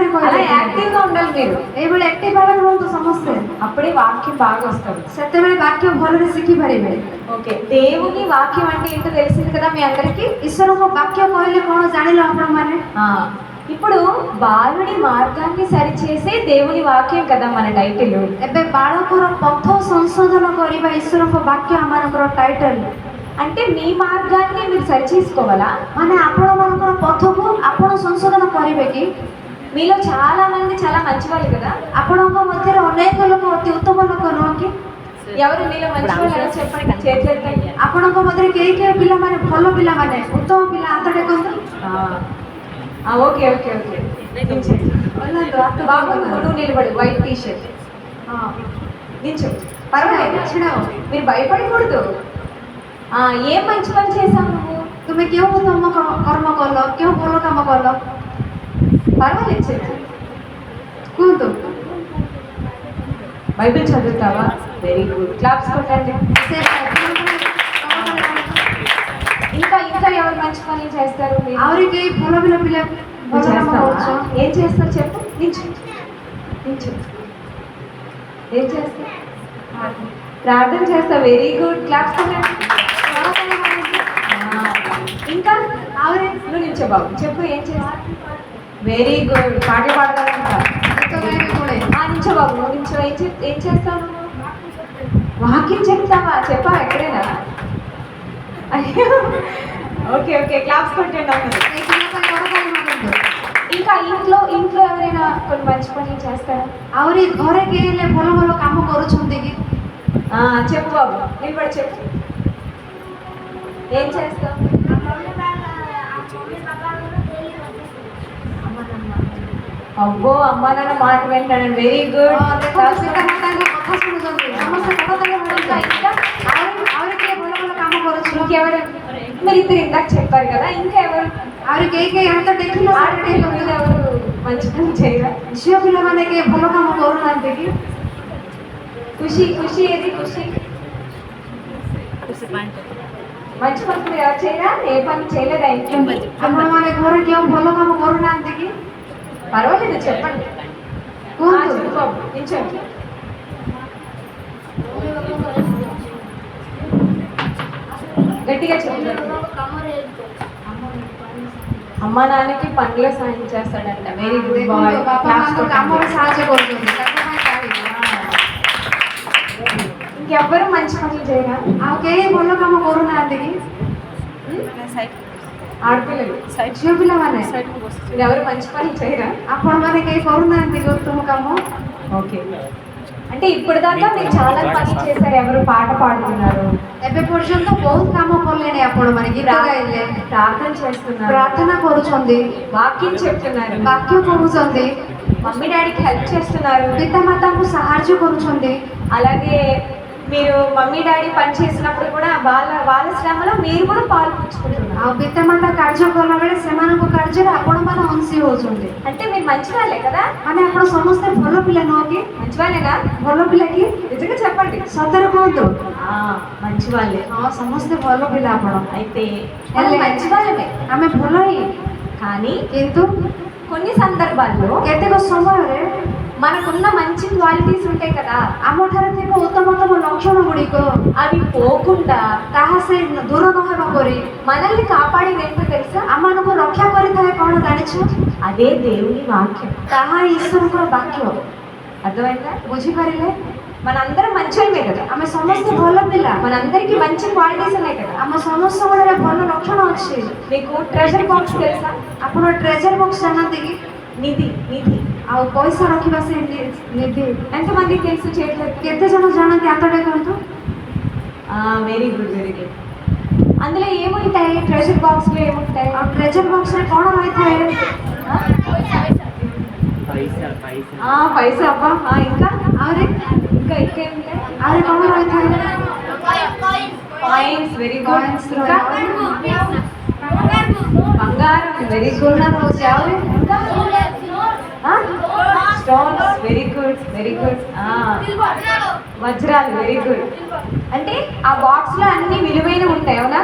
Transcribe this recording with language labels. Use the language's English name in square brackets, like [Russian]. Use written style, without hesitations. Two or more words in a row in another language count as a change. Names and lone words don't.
[Telugu] అలా [Odia] କହିଲେ [Telugu] యాక్టివ్ గా ఉండాలి మీరు, [Odia] ଏଇଭଳି ଆକ୍ଟିଭ ଭାବରେ ରୁହନ୍ତୁ ସମସ୍ତେ [Telugu] అప్పుడే వాక్యం బాగా వస్తుంది. [Odia] ସେତେବେଳେ ବାକ୍ୟ ଭଲରେ ଶିଖିପାରିବେ। [Telugu] ఓకే, దేవుని వాక్యం అంటే ఏంటో తెలిసింది కదా మీ అందరికీ. [Odia] ଈଶ୍ୱରଙ୍କ ବାକ୍ୟ କହିଲେ କ'ଣ ଜାଣିଲ ଆପଣମାନେ [Telugu] ఆ, ఇప్పుడు బాలుడి మార్గాన్ని సరిచేసే దేవుని వాక్యం కదా మన టైటిల్. [Odia] ଏବେ ବାଳକର ପଥ ସଂଶୋଧନ କରିବା ଈଶ୍ୱରଙ୍କ ବାକ୍ୟ ଆମମାନଙ୍କର ଟାଇଟଲ। [Telugu] అంటే మీ మార్గాన్ని మీరు సరి చేసుకోవాలా? [Odia] ମାନେ ଆପଣମାନଙ୍କର ପଥକୁ ଆପଣ ସଂଶୋଧନ କରିବେ କି? [Telugu] మీలో చాలా మంది చాలా మంచి వాళ్ళు కదా. [Odia] ଆପଣଙ୍କ ମଧ୍ୟରେ ଅନେକ ଲୋକ ଅତି ଉତ୍ତମ ଲୋକ ନୁହଁ କି? [Telugu] ఎవరు మీలో మంచి వాళ్ళు చెప్పండి, చేతులెత్తండి. [Odia] ଆପଣଙ୍କ ମଧ୍ୟରେ କେହି କେହି ପିଲାମାନେ ଭଲ ପିଲାମାନେ ଉତ୍ତମ ପିଲା ହାତ ଟେକନ୍ତୁ। [English] okay okay okay. [Telugu] బాబు నువ్వు నిలబడి, [English] white T shirt [Telugu] నిల్చో. పర్వాలేదు, [Odia] ଛିଡ଼ା ହୁଅ। [Telugu] మీరు భయపడకూడదు. ఏం మంచి పని చేసావు నువ్వు? [Odia] ତୁମେ କେଉଁ ଉତ୍ତମ କର୍ମ କଲ, କେଉଁ ଭଲ କାମ କଲ [Telugu] పర్వాలేదు చెప్పు. [Odia] କୁହନ୍ତୁ। [Telugu] బైబిల్ చదువుతావా? [English] very good, [Telugu] క్లాప్స్ కొట్టండి. [Odia] ସେ [Telugu] ఇంకా ఇంకా ఎవరు మంచి పనులు చేస్తారు? మీరు [Odia] ଆହୁରି କେହି ଭଲ ଭଲ ପିଲା ଭଲ କାମ [Telugu] చేస్తావా? [Odia] କରୁଛ [Telugu] ఏం చేస్తావు చెప్పు. నిల్చో నిల్చో. ఏం చేస్తావు? ప్రార్థన చేస్తా. [English] very good, [Telugu] క్లాప్స్ కొట్టండి. ఇంకా ఆవిడ నువ్వు నిల్చో బాబు, చెప్పు ఏం చేస్తావు? [English] very good, [Telugu] పాటలు పాడతానంట. నిల్చో బాబు, నువ్వు నిల్చో. ఏం చేస్తావు నువ్వు? వాక్యం చెప్తావా? చెప్పావా ఎక్కడైనా? అయ్యో, [English] okay okay, [Telugu] క్లాప్స్ కొట్టండి అమ్మని. ఇంకా ఇంట్లో ఇంట్లో ఎవరైనా కొన్ని మంచి పనులు చేస్తారా? [Odia] ଆହୁରି ଘରେ କେହି ହେଲେ ଭଲ ଭଲ କାମ କରୁଛନ୍ତି କି? [Telugu] చెప్పు బాబు, నిలబడి చెప్పు. ఏం చేస్తావు? అబ్బో, అమ్మా నాన్న మాట వింటాను. [English] very good. [Odia] ଦେଖନ୍ତୁ ପିତା ମାତାଙ୍କ କଥା ଶୁଣୁଛନ୍ତି, ସମସ୍ତେ କରତାଳି ମାରୁଛନ୍ତି। ଆହୁରି କେହି ଭଲ ଭଲ କାମ କରୁଛନ୍ତି। [Telugu] ఇంకెవరు? మీరు ఇద్దరు ఇందాక చెప్పారు కదా, ఇంకా ఎవరు? [Odia] ଆହୁରି କେହି କେହି ହାତ ଟେକିଲେ [Telugu] ఆడపిల్లల మీద ఎవరు మంచి పని చేయరా? [Odia] ଝିଅ ପିଲାମାନେ କେହି ଭଲ କାମ କରୁନାହାନ୍ତି କି? [Telugu] ఖుషి ఖుషి ఏది? ఖుషి మంచి పని మీరు ఎవరు చేయరా? ఏ పని చేయలేదా ఇంట్లో? [Odia] ଆପଣମାନେ ଘରେ କେଉଁ ଭଲ କାମ କରୁନାହାନ୍ତି କି? [Telugu] పర్వాలేదు చెప్పండి. [Odia] କୁହନ୍ତୁ। [Telugu] చెప్పు బాబు, నిల్చోండి. గట్టిగా చెప్పండి. అమ్మా నాన్నకి పనులు సాయం చేస్తాడంట. [English] very good boy. [Odia] ଦେଖନ୍ତୁ ବାପା ମାଆଙ୍କ କାମରେ ସାହାଯ୍ୟ କରୁଛନ୍ତି, ତାଙ୍କ ପାଇଁ ତାଳି। [Telugu] ఇంకెవ్వరు మంచి పనులు చేయరా? [Odia] ଆଉ କେହି ଭଲ କାମ କରୁନାହାନ୍ତି କି? [Telugu] ఆడపిల్లలు [Odia] ଝିଅ ପିଲାମାନେ [Telugu] మీరు ఎవరు మంచి పనులు చేయరా? [Odia] ଆପଣମାନେ କେହି କରୁନାହାନ୍ତି କି ଉତ୍ତମ କାମ? [Telugu] ఓకే, అంటే ఇప్పుడు దాకా మీరు చాలా పనులు చేశారు. ఎవరు పాట పాడుతున్నారు, [Odia] ଏବେ ପର୍ଯ୍ୟନ୍ତ ବହୁତ କାମ କଲେଣି ଆପଣମାନେ, ଗୀତ ଗାଇଲେ, [Telugu] ప్రార్థన చేస్తున్నారు, [Odia] ପ୍ରାର୍ଥନା କରୁଛନ୍ତି, [Telugu] వాక్యం చెప్తున్నారు, [Odia] ବାକ୍ୟ କହୁଛନ୍ତି, [English] mummy daddyki help [Telugu] చేస్తున్నారు, [Odia] ପିତାମାତାଙ୍କୁ ସାହାଯ୍ୟ କରୁଛନ୍ତି, [Telugu] అలాగే మీరు [English] mummy daddy [Telugu] పని చేసినప్పుడు కూడా వాళ్ళ శ్రమలో మీరు కూడా పాలు పుచ్చుకుంటున్నారు. [Odia] ଆଉ ପିତାମାତା କାର୍ଯ୍ୟ କଲାବେଳେ ସେମାନଙ୍କ କାର୍ଯ୍ୟରେ ଆପଣମାନେ ଅଂଶୀ ହେଉଛନ୍ତି। [Telugu] అంటే మీరు మంచి వాళ్ళే కదా? [Odia] ମାନେ ଆପଣ ସମସ୍ତେ ଭଲ ପିଲା ନୁହଁ କି? [Telugu] మంచి వాళ్ళేనా? [Odia] ଭଲ ପିଲା କି? [Telugu] నిజంగా చెప్పండి. [Odia] ସତରେ କୁହନ୍ତୁ। [Telugu] మంచి వాళ్ళే. [Odia] ହଁ ସମସ୍ତେ ଭଲ ପିଲା ଆପଣ। [Telugu] అయితే మంచి వాళ్ళమే, [Odia] ଆମେ ଭଲ ହିଁ, [Telugu] కానీ [Odia] କିନ୍ତୁ [Telugu] కొన్ని సందర్భాల్లో [Odia] କେତେକ ସମୟରେ [Telugu] మనకున్న మంచి క్వాలిటీస్ ఉంటాయి కదా, [Odia] ଆମଠାରେ ଥିବା ଉତ୍ତମତମ ଲକ୍ଷଣ ଗୁଡ଼ିକ [Telugu] అవి పోకుండా [Odia] ତାହା ସେ ଦୂର ନ ହେବା ପରି [Telugu] మనల్ని కాపాడేది ఏంటో తెలుసా? [Odia] ଆମମାନଙ୍କୁ ରକ୍ଷା କରିଥାଏ। କ'ଣ ଜାଣିଛ? [Telugu] అదే దేవుని వాక్యం. [Odia] ତାହା ଈଶ୍ୱରଙ୍କର ବାକ୍ୟ। [Telugu] అర్థమైందా? [Odia] ବୁଝିପାରିଲେ? [Telugu] మనందరం మంచోళ్ళమే కదా, [Odia] ଆମେ ସମସ୍ତେ ଭଲ ପିଲା। [Telugu] మనందరికీ మంచి క్వాలిటీస్ ఉన్నాయి కదా. [Odia] ଆମ ସମସ୍ତଙ୍କର ଭଲ ଲକ୍ଷଣ ଅଛି। [Telugu] మీకు [English] treasure box [Telugu] తెలుసా? [Odia] ଆପଣ [English] treasure box [Odia] ଜାଣନ୍ତି କି? [Telugu] నిధి. నిధి [Odia] ଆଉ ପଇସା ରଖିବା ସେ ନିଧି [Telugu] ఎంతమందికి తెలుసు? చేతులు [Odia] କେତେ ଜଣ ଜାଣନ୍ତି? ହାତ ଦେଖନ୍ତୁ। [English] very good, very good. [Telugu] అందులో ఏముంటాయి? [English] treasure box [Telugu] లో ఏముంటాయి? [Odia] ଆଉ [English] treasure boxre [Odia] କ'ଣ ରହିଥାଏ? [Telugu] పైసా. అబ్బా, ఇంకా [Odia] ଆହୁରି [Telugu] ఇంకా ఇంకా ఏముంటాయి? [Odia] ଆହୁରି କ'ଣ ରହିଥାଏ? [English] coins. very good. Coins [Telugu] ఇంకా బంగారం. [English] very good. [Odia] ସୁନା ରହୁଛି। ଆହୁରି [English] stones. very good, very good. వజ్రాలు. వెరీ గుడ్. [Telugu] అంటే ఆ బాక్స్ లో అన్ని విలువైనవి ఉంటాయి, అవునా?